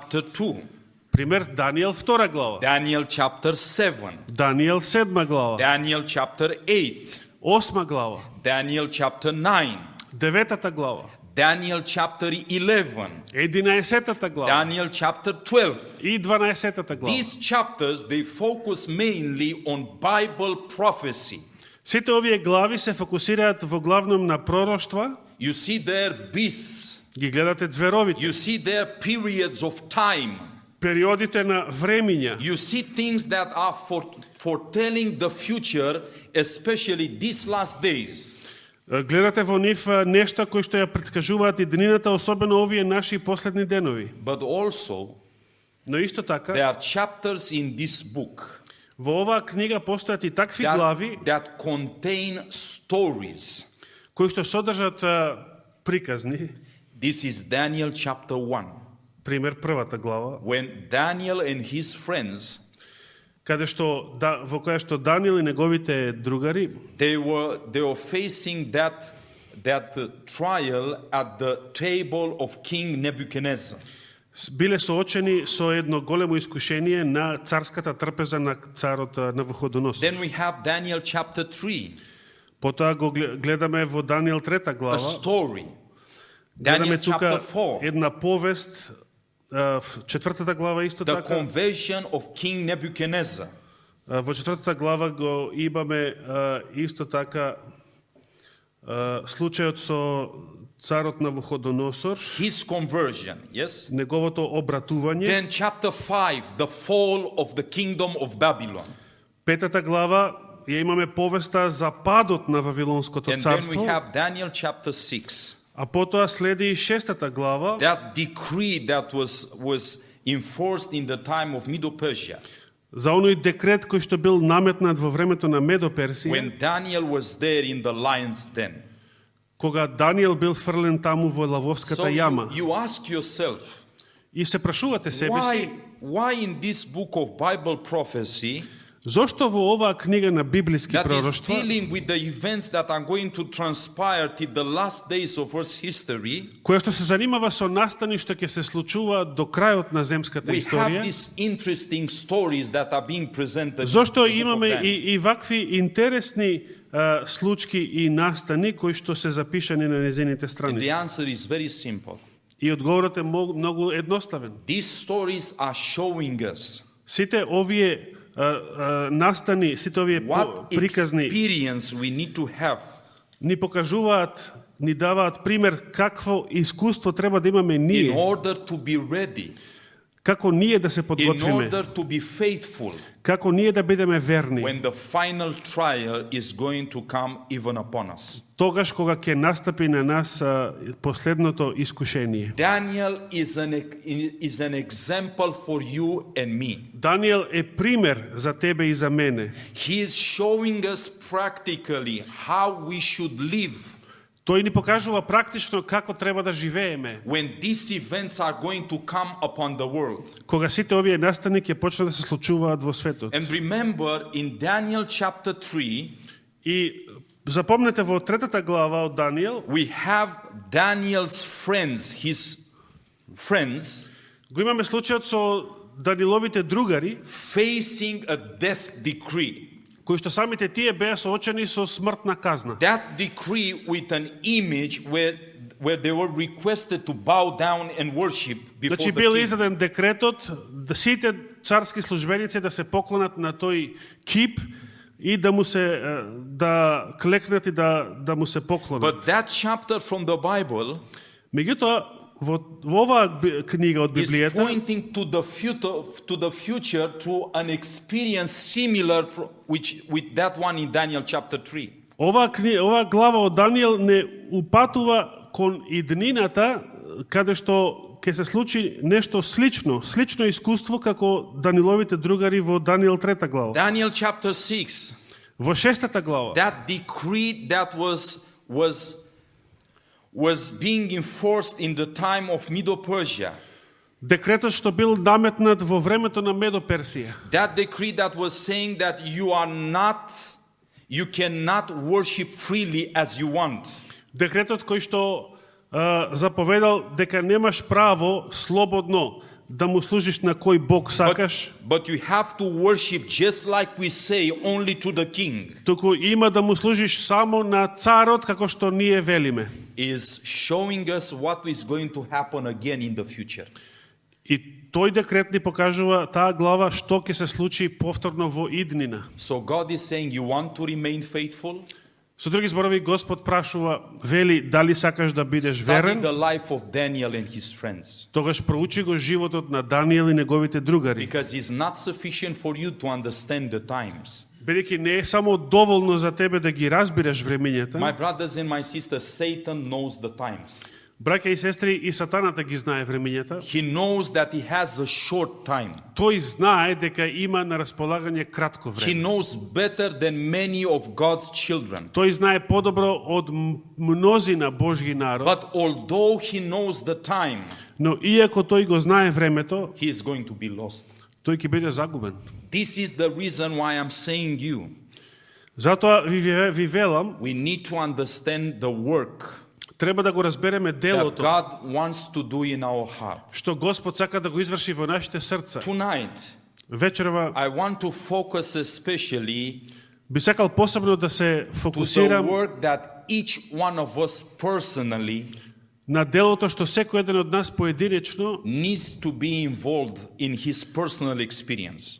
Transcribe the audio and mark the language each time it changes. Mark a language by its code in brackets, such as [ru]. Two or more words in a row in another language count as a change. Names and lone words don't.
[en] Daniel chapter 2. [mk] Пример Даниел 2 глава, [en] Daniel chapter 7, [mk] Даниел 7 глава, [en] Daniel chapter 8, [mk] 8 глава, [en] Daniel chapter 9, [mk] 9 глава, [en] Daniel chapter 11, [mk] 11 глава [en] Daniel chapter 12. [mk] и 12 глава. [en] These chapters, they focus mainly on Bible prophecy. [mk] Сите овие глави се фокусираат во главном на пророштва, [en] You see their beasts. [mk] ги гледате зверовите, [en] You see their periods of time. [mk] периодите на времења. [en] You see things that are foretelling the future, especially these last days. [mk] Гледате во нив нешта кои што ја претскажуваат иднината, особено овие наши последни денови. [en] But also, [mk] Но исто така, [en] there are chapters in this book [mk] во оваа книга постојат и такви глави [en] that contain stories. [mk] кои што содржат приказни. [en] This is Daniel chapter 1. [mk] Пример првата глава, [en] When Daniel and his friends, [mk] каде што во која што Даниел и неговите другари [en] they were facing that trial at the table of King Nebuchadnezzar. [mk] биле соочени со едно големо искушение на царската трпеза на царот Навуходоносор. [en] Then we have Daniel chapter 3, [mk] Потоа го гледаме во Даниел 3 [en] a [mk] глава. [en] story. [mk] Гледаме [en] Daniel chapter [mk] тука [en] 4, [mk] една повест, четвртата глава исто [en] the [mk] така. [en] conversion of King Nebuchadnezzar. [mk] Во четвртата глава го имаме исто така случајот со царот Навуходоносор, [en] His conversion, yes? [mk] неговото обратување. [en] Then chapter 5, the fall of the kingdom of Babylon. [mk] Петата глава ја имаме повеста за падот на Вавилонското [en] And then we [mk] царство, [en] have Daniel chapter 6. [mk] а потоа следи и шестата глава, [en] That decree that was enforced in the time of Medo-Persia. [mk] за оној декрет кој што бил наметнат во времето на Медо-Персија, [en] When Daniel was there in the lion's den. [mk] кога Даниел бил фрлен таму во лавовската [en] So [mk] јама. [en] you ask yourself, [mk] И се прашувате себе си, [en] why in this book of Bible prophecy [mk] зошто во оваа книга на библиски [en] that is [mk] пророштва, [en] dealing with the events that are going to transpire till the last days of Earth's history, [mk] која што се занимава со настани што ќе се случува до крајот на земската [en] we have [mk] историја, [en] these interesting stories that are being presented. [mk] зошто [en] in the book of [mk] имаме [en] Daniel? [mk] и вакви интересни случки и настани кои што се запишани на незините [en] And the [mk] страници? [en] answer is very simple. [mk] И одговорот е многу едноставен. [en] These stories are showing us [mk] Сите овие настани, сите овие [en] what [mk] приказни [en] experience we need to have [mk] ни покажуваат, ни даваат пример какво искуство треба да имаме [en] in [mk] ние, [en] order to be ready, [mk] како ние да се [en] in [mk] подготвиме, [en] order to be faithful [mk] како ние да бидеме верни, when the final trial is going to come even upon us. тогаш кога ќе настапи на нас последното искушение. [en] Daniel is an example for you and me. [mk] Даниел е пример за тебе и за мене. [en] He is showing us practically how we should live [mk] Тој ни покажува практично како треба да живееме, [en] when these events are going to come upon the world. [mk] кога сите овие настани ќе почнат да се случуваат во светот. [en] And remember, in Daniel chapter 3, [mk] И запомнете во третата глава од Даниел, [en] we have Daniel's friends, his friends, [mk] го имаме случајот со Даниловите другари, [en] facing a death decree. [mk] кои што самите тие беа соочени со смртна казна. [en] That decree with an image where they were requested to bow down and worship before [mk] Значи [en] the [mk] бил [en] king. [mk] издаден декретот да сите царски службеници да се поклонат на тој кип и да му се да клекнат и да му се поклонат. [en] But that chapter from the Bible [mk] Меѓутоа во оваа книга од [en] is [mk] Библијата [en] pointing to the future to an experience similar with that one in Daniel chapter 3. [mk] оваа глава од Даниел не упатува кон иднината каде што ќе се случи нешто слично искуство како Даниловите другари во Даниел 3 глава. [en] Daniel chapter 6, [mk] Во 6 глава [en] that decree that was being enforced in the time of Medo-Persia. [mk] декретот што бил наметнат во времето на Медо-Персија. [en] That decree that was saying that you cannot worship freely as you want. [mk] Декретот кој што заповедал дека немаш право слободно да му служиш на кој Бог сакаш, [en] But you have to worship just like we say, only to the king. [mk] туку има да му служиш само на царот, како што ние велиме. [en] Is showing us what is going to happen again in the future. [mk] И тој декрет ни покажува таа глава што ќе се случи повторно во иднина. [en] So God is saying, you want to remain faithful? [mk] Со други зборови, Господ прашува, вели, дали сакаш да бидеш [en] Study [mk] верен? [en] the life of Daniel and his friends. [mk] Тогаш проучи го животот на Даниел и неговите другари. [en] Because it's not sufficient for you to understand the times. [mk] Бидејќи не е само доволно за тебе да ги разбираш времењата. [en] My brothers and my sisters, Satan knows the times. [mk] Браќа и сестри, и сатаната ги знае времењата. [en] He knows that he has a short time. [mk] Тој знае дека има на располагање кратко [en] He [mk] време. [en] knows better than many of God's children. [mk] Тој знае подобро од мнозина Божји народ, [en] But although he knows the time, [mk] но иако тој го знае времето, [en] he is going to be lost. [mk] тој ќе биде загубен. [en] This is the reason why I'm saying you, [mk] Затоа ви велам, [en] we need to understand the work [mk] треба да го разбереме [en] that [mk] делото [en] God wants to do in our heart. [mk] што Господ сака да го изврши во нашите срца. [en] Tonight, [mk] Вечерва [en] I want to focus especially [mk] би сакал посебно да се [en] to the [mk] фокусирам [en] work that each one of us personally [mk] на делото што секој еден од нас поединечно, [en] needs to be involved in his personal experience.